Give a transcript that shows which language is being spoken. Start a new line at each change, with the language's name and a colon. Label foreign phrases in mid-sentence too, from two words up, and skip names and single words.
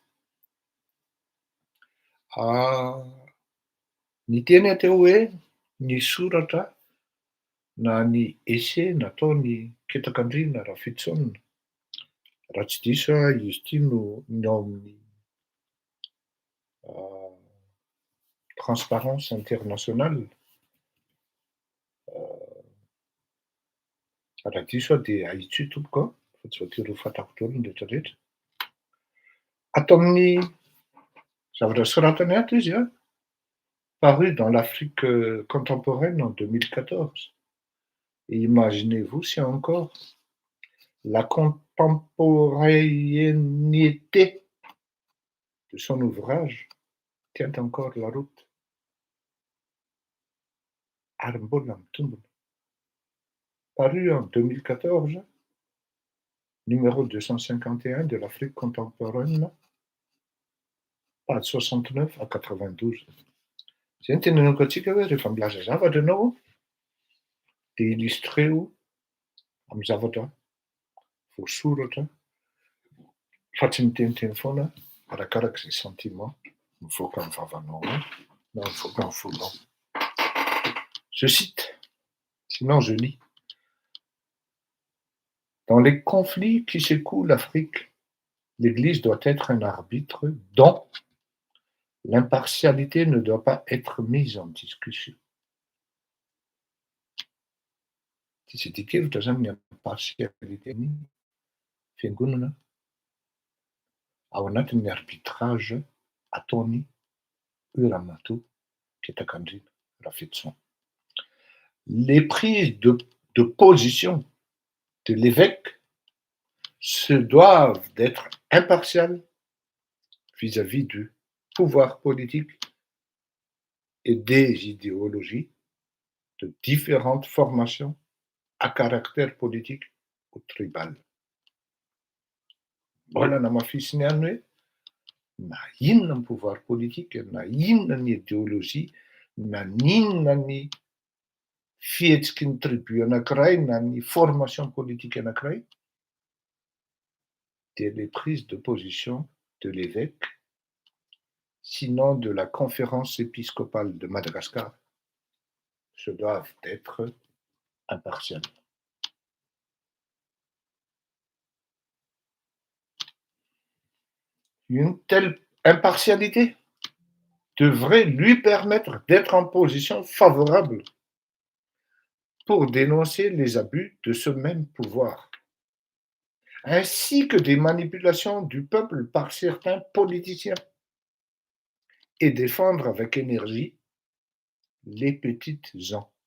Malagasy: Ny teny atao hoe ny soratra na ny essai nataony Ketakandrina Rafitsonina, raha tsy diso izy ity no ao amin'ny Transparence Internationale, raha diso de ahitsy tompoko fa tsy voatery ho fantako daholo ny rehetrarehetra. Atao amin'ny zavatra soratany ato izy
French: paru dans
Malagasy: l'Afrique contemporaine en 2014.
French: Et imaginez-vous si encore la contemporanéité de son ouvrage tient encore la route.
Malagasy: Ary mbola mitombona.
French: Paru en 2014, numéro 251 de l'Afrique contemporaine, page 69 à 92.
Malagasy: Zay ny tenenako antsika hoe rehefa milaza zavatra ianao de illustreo amin'ny zavatra voasoratra fa tsy miteniteny foana arakarak'izay sentiment mivoaka amin'ny vavanao na mivoaka amin'ny fonao.
French: Je cite, sinon je lis. Dans les conflits qui secouent l'Afrique, l'Église doit être un arbitre dont l'impartialité ne doit pas être mise en discussion.
Malagasy: Tsy dikevitra zany ny impartialité-ny fiangonana ao anatin'ny arbitrage ataony Ramatoa Ketakandrina Rafetson.
French: Les prises de position de l'évêque se doivent d'être impartiales vis-à-vis du pouvoir politique et des idéologies de différentes formations à caractère politique ou tribal.
Malagasy: Mbola namafisiny ihany hoe na inona ny pouvoir politika, na inona ny idéologie, na inona ny fihetsiky ny tribu anankiray, na ny
French: formation politique
Malagasy: anankiray, dia
French: les prises de position de l'évêque, sinon de la conférence épiscopale de Madagascar, se doivent être impartiales. Une telle impartialité devrait lui permettre d'être en position favorable pour dénoncer les abus de ce même pouvoir, ainsi que des manipulations du peuple par certains politiciens, et défendre avec énergie les petites gens.